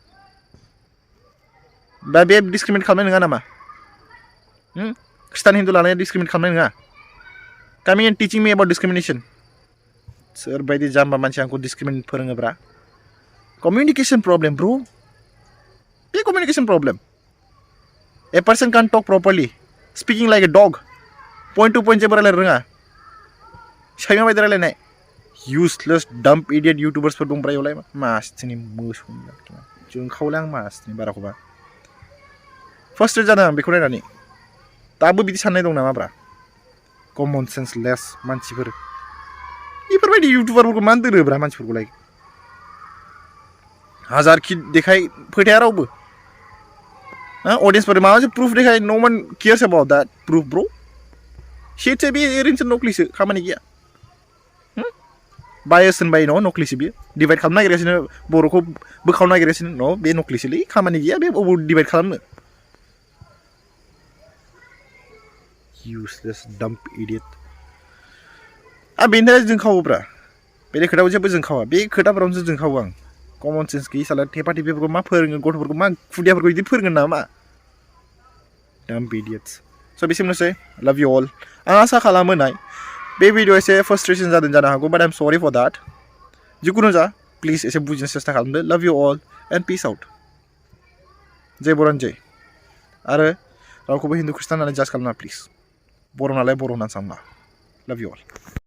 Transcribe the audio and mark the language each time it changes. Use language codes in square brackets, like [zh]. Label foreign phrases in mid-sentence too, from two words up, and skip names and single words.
[brx] दा बे डिसक्रिमिनेट खालामनाय नङा नामा ख्रिस्टान हिन्दु लानाया डिसक्रिमिनेट खालामनाय नङा [en] coming and teaching me about discrimination [brx] सोरबायदि जाम्बा मानसि आंखौ डिसक्रिमिनेट फोरोङोब्रा [en] communication problem [brx] ब्र' बे [en] communication problem a person can talk properly speaking like a dog point to point [brx] जेबो रायलायनो रोङा सैमा बायदि रायलायनाय [en] useless dump idiot YouTubers [brx] फोर दंब्रा इयावलाय मासथिनि मोसौनि जोंखावलाय आं मासथिनि बाराखौबा फ्रास्ट्रेट जादों आं बेखौ नायनानै दाबो बिदि साननाय दं नामाब्रा [en] common sense less [brx] मानसिफोर बेफोरबायदि इउटुबारफोरखौ मानो दोनोब्रा मानसिफोरखौलाय हाजारखि देखाय फोथाया रावबो अडियन्सफोर माबा मोनसे प्रुफ देखाय [en] no one cares about that proof [brx] ब्र' शेटसो बे ओरैनोसो नकलिसो खामानि गैया बायस होनबाय न' नकलिसो बियो डिभाइड खालामनो नागिरगासिनो बर'खौ बोखावनो नागिरगासिनो न' बे नकलिसोलै खामानि गैया बे अबाव डिभाइड खालामनो [en] useless dump idiot [brx] बेनि थाखाय जोंखावोब्रा बे खोथाखौ जेबो जोंखावा बे खोथाफोरावसो जोंखावो आं [en] common sense [brx] गैयि साला थेपा थेपिफोरखौ मा फोरोङो गथ'फोरखौ मा खुदियाफोरखौ बिदि फोरोङो नामा [en] dump idiots [brx] स' बिसिमनोसै [en] love you all [brx] आं आसा खालामो नाय बे भिडिअ एसे फ्रास्ट्रेसन जादों जानो हागौ [en] but I am sorry for that [brx] जिखुनु जा प्लिज एसे बुजिनो सेस्था खालामदो [en] love you all and peace out [brx] जय बर'न जय आरो रावखौबो हिन्दु ख्रिस्टान होननानै जाज खालामनाङा प्लिज बर' नालाय बर' होननानै सानना [en] love you all